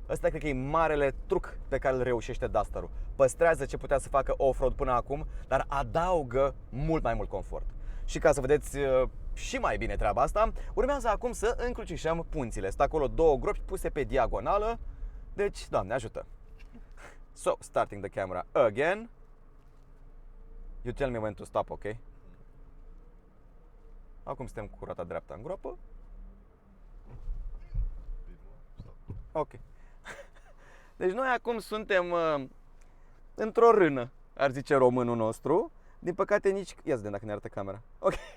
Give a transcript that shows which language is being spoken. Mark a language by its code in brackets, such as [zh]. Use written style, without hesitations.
[ro] Ăsta cred că e marele truc pe care îl reușește Duster-ul. Păstrează ce putea să facă off-road până acum, dar adaugă mult mai mult confort. Și ca să vedeți și mai bine treaba asta, urmează acum să încrucișăm punțile. Sunt acolo două gropi puse pe diagonală, deci, Doamne ajută! [en] So, starting the camera again. You tell me when to stop, ok? [ro] Acum suntem cu roata dreaptă în groapă. Ok. Deci noi acum suntem într-o rână, ar zice românul nostru. Din păcate nici... Ia să vedem dacă ne arată camera. Ok.